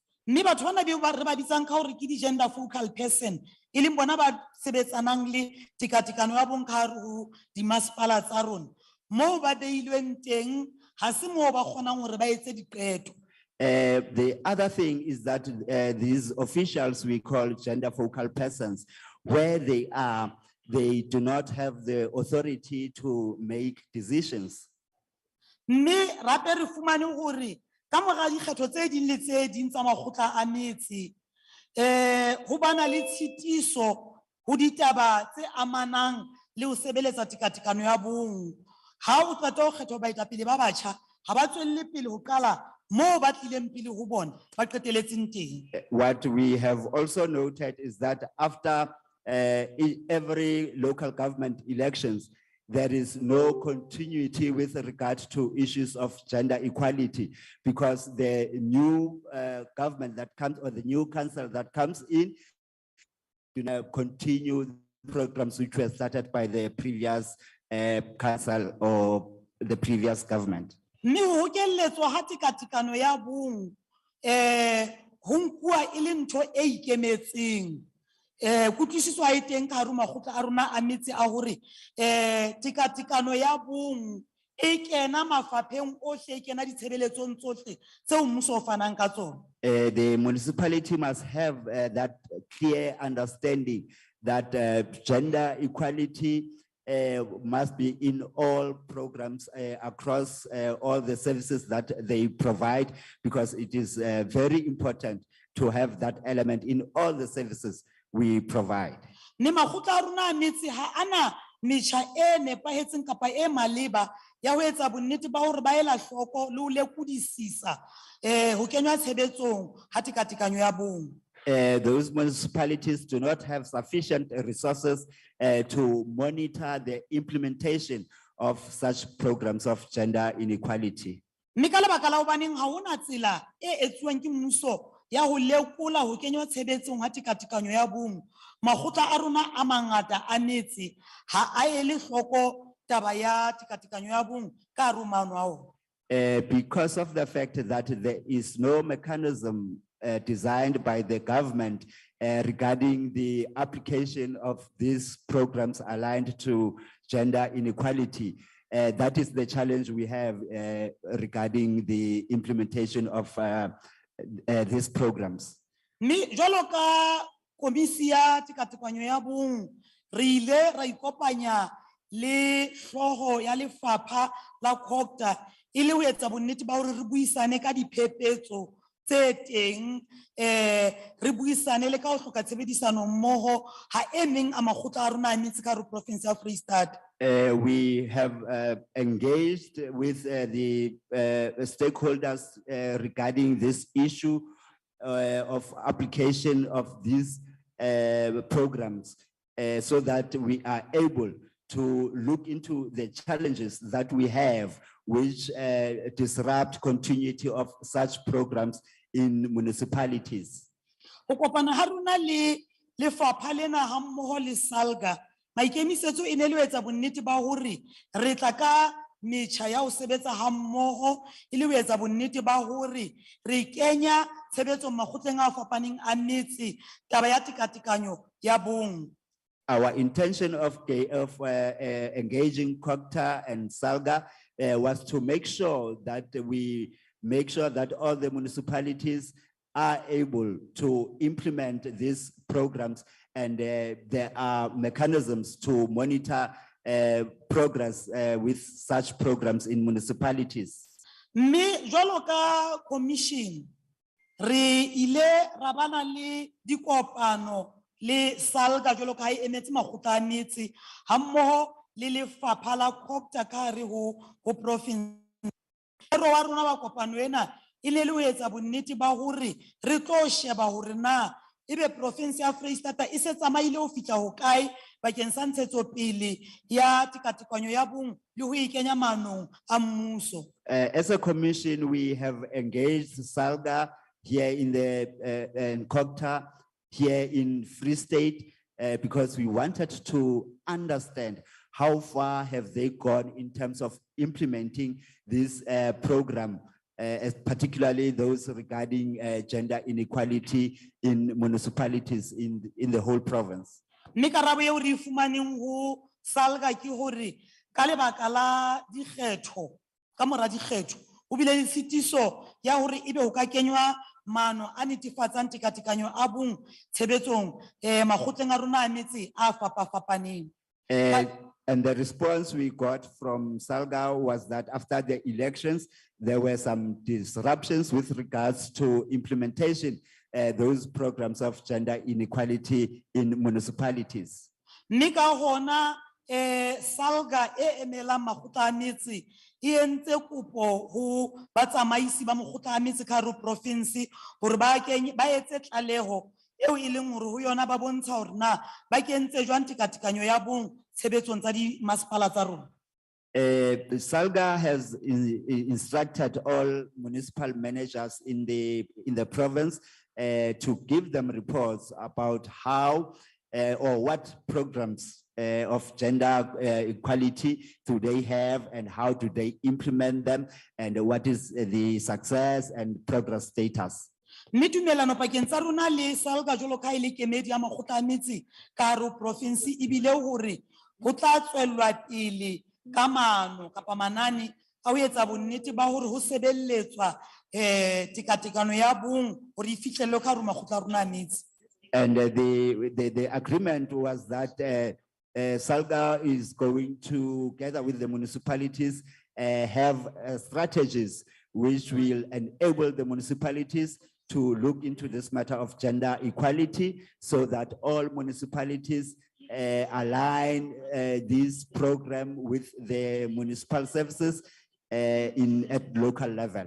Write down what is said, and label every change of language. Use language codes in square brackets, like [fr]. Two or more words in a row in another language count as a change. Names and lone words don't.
[st] Mme batho bana re ba bitsang ka hore ke di- [en] gender focal person, [st] e leng bona ba sebetsanang le tekatekano ya bong ka hare ho dimasepala tsa rona, moo ba beilweng teng ha se moo ba kgonang hore ba etse diqeto. [en] The other thing is that these officials we call gender focal persons, where they are, they do not have the authority to make decisions. [st] Mme rape re fumane hore ka mora dikgetho tse ding le tse ding tsa makgotla a metse ho bana le tshitiso ho ditaba tse amanang le ho sebeletsa tekatekano ya bong. Ha o qeta ho kgetha baetapele ba batjha, ha ba tswelle pele ho qala moo ba tlileng pele ho bona, ba qeteletseng teng. [en] What we have also noted is that after every local government elections, there is no continuity with regard to issues of gender equality, because the new government that comes, or the new council that comes in, continue programs which were started by the previous council or the previous government. [st] Mme ho keletswa ha tekatekano ya bong, ho nkuwa e le ntho e ikemetseng. Kutlwisiso ha e teng ka hare ho makgotla a rona a metse a hore tekatekano ya bong e kena mafapheng ohle, e kena ditshebeletsong tsohle tseo mmuso o fanang ka tsona. [en] The municipality must have that clear understanding that gender equality must be in all programs across all the services that they provide, because it is very important to have that element in all the services we provide. [st] Ne makgotla a rona a metse ha ana metjha e nepahetseng kapa e maleba ya ho etsa bonnete ba hore ba ela hloko le ho lekodisisa ho kenywa tshebetsong ha tekatekanyo ya bong. [en] Those municipalities do not have sufficient resources to monitor the implementation of such programs of gender inequality. [st] Mme ka lebaka la hobaneng ha hona tsela e etsuwang ke mmuso ya ho lekola ho kenywa tshebetsong ha tekatekanyo ya bong, makgotla a rona a mangata a metse ha a ele hloko taba ya tekatekanyo ya bong ka hare ho maano a ona. [en] Because of the fact that there is no mechanism designed by the government regarding the application of these programs aligned to gender inequality. That is the challenge we have regarding the implementation of these programs. [st] Mme jwalo ka komisi ya tekatekanyo ya bong, re ile ra ikopanya le hlooho ya lefapha la COGTA e le ho etsa bonnete ba hore re buisane ka diphephetso tse teng, re buisane le ka ho hloka tshebedisano mmoho ha e meng a makgotla a rona a metse ka hare ho province ya Freestata. [en] We have engaged with the stakeholders regarding this issue of application of these programs, so that we are able to look into the challenges that we have, which disrupt continuity of such programs in municipalities. [st] Ho kopana ha rona le lefapha lena ha mmoho le SALGA, maikemisetso e ne le ho etsa bonnete ba hore re tla ka metjha ya ho sebetsa ha mmoho e le ho etsa bonnete ba hore re kenya tshebetso makgotleng a fapaneng a metse taba ya tekatekanyo ya bong. [en] Our intention of engaging COGTA and SALGA was to make sure that all the municipalities are able to implement these programs, and there are mechanisms to monitor progress with such programs in municipalities. [st] Mme jwalo ka commission re ile ra bana le dikopano le SALGA jwalo ka ha e emetse makgotla a metse ha mmoho le lefapha la COGTA ka hare ho province. Ro wa rona ba kopano ena e ne le ho etsa bonnete ba hore re tlo sheba hore na ebe province ya Freistata e se tsamaile ho fihla ho kae bakeng sa ntshetsopele ya tekatekanyo ya bong le ho ikenya maanong a mmuso. [en] As a commission, we have engaged SALGA here in COGTA here in Free State because we wanted to understand how far have they gone in terms of implementing this program, particularly those regarding gender inequality in municipalities in the whole province. [st] Mme karabo eo re fumaneng ho SALGA ke hore ka lebaka la dikgetho ka mora dikgetho ho bile le tshitiso ya hore ebe ho ka kenywa maano a netefatsang tekatekanyo a bong tshebetsong makgotleng a rona a metse a fapafapaneng. [en] And the response we got from SALGA was that after the elections, there were some disruptions with regards to implementation those programs of gender inequality in municipalities. [st] Mme ka hona Salga e emelang makgotla a metse e entse kopo ho batsamaisi ba makgotla a metse ka hare ho province hore ba etse tlaleho eo e leng hore ho yona ba bontsha hore na ba kentse jwang tekatekanyo ya bong tshebetsong tsa di masepala tsa rona. [en] Salga has instructed all municipal managers in the province to give them reports about how or what programs of gender equality do they have and how do they implement them and what is the success and progress status. [st] Mme tumelano pakeng tsa rona le Salga jwalo ka ha e le kemedi ya makgotla a metse ka hare ho province e bile hore ho tla tswellwa pele ka maano kapa manane a ho etsa bonnete ba hore ho sebelletswa tekatekano ya bong hore e fihlellwe ka hare ho makgotla a rona a metse. [en] And the agreement was that Salga is going to, together with the municipalities, have strategies which will enable the municipalities to look into this matter of gender equality so that all municipalities align this program with the municipal services at local level.